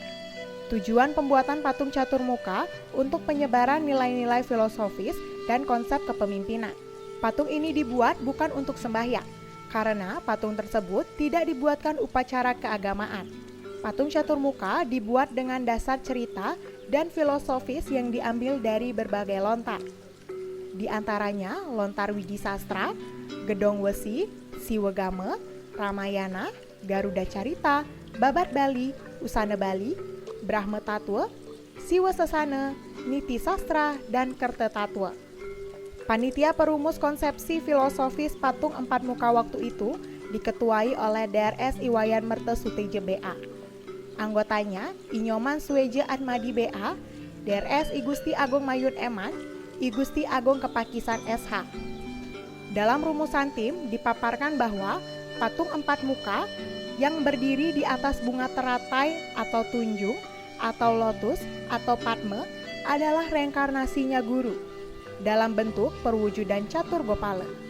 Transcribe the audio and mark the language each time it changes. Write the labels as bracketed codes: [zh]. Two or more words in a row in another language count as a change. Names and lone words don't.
[id] Tujuan pembuatan patung catur muka untuk penyebaran nilai-nilai filosofis dan konsep kepemimpinan. Patung ini dibuat bukan untuk sembahyang, karena patung tersebut tidak dibuatkan upacara keagamaan. Patung catur muka dibuat dengan dasar cerita dan filosofis yang diambil dari berbagai lontar. Di antaranya lontar Widi Sastra, Gedong Wesi, Siwegame, Ramayana, Garuda Carita, Babat Bali, Usana Bali, Brahma Tatwa, Siwa Sasana, Niti Sastra, dan Kerta Tatwa. Panitia perumus konsepsi filosofis patung 4 muka waktu itu diketuai oleh DRS Iwayan Mertesuteje BA. Anggotanya Inyoman Sueje Atmadi BA, DRS I Gusti Agung Mayun Eman, I Gusti Agung Kepakisan SH. Dalam rumusan tim dipaparkan bahwa patung 4 muka yang berdiri di atas bunga teratai atau tunjung atau lotus atau padme adalah reinkarnasinya guru dalam bentuk perwujudan catur gopala.